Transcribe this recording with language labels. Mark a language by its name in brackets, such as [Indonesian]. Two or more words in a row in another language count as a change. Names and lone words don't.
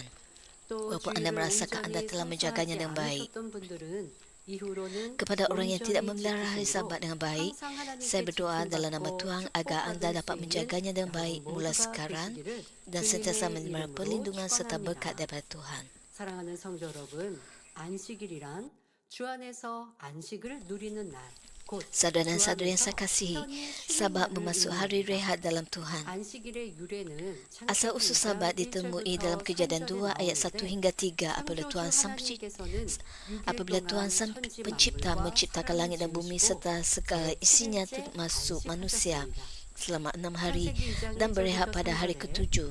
[Malay] Walaupun anda merasakan anda telah menjaganya dengan baik. Kepada orang yang tidak memelihara hari Sabat dengan baik, saya berdoa dalam nama Tuhan agar anda dapat menjaganya dengan baik mula sekarang dan sentiasa menerima perlindungan serta berkat daripada Tuhan. [Korean] 사랑하는 성도 여러분, 안식일이란 주 안에서 안식을 누리는 날. [Malay] Saudara dan saudari yang saya kasihi, Sabat bermaksud hari rehat dalam Tuhan. Asal usul Sabat ditemui dalam Kejadian 2 ayat 1 hingga 3 apabila Tuhan Sang Pencipta menciptakan langit dan bumi serta segala isinya termasuk manusia selama 6 hari dan berehat pada hari ketujuh.